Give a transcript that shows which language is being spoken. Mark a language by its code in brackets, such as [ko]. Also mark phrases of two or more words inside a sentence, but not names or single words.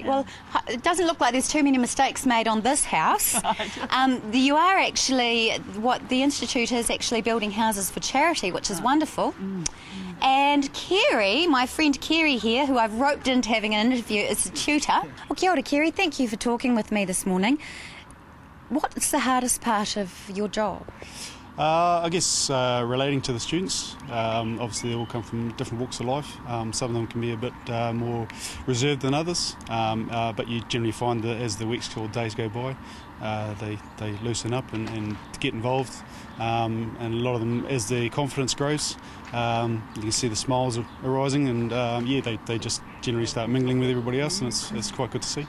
[en] Well, it doesn't look like there's too many mistakes made on this house. You are actually, what the Institute is actually building houses for charity, which is wonderful. And Kerry, my friend Kerry here, who I've roped into having an interview, is a tutor. Well, [mi] kia ora, Kerry, [en] thank you for talking with me this morning. What's the hardest part of your job? I guess relating to the students. Obviously they all come from different walks of life. Some of them can be a bit more reserved than others, but you generally find that as the weeks or days go by, they loosen up and get involved, and a lot of them, as their confidence grows, you can see the smiles arising, and they just generally start mingling with everybody else, and it's quite good to see.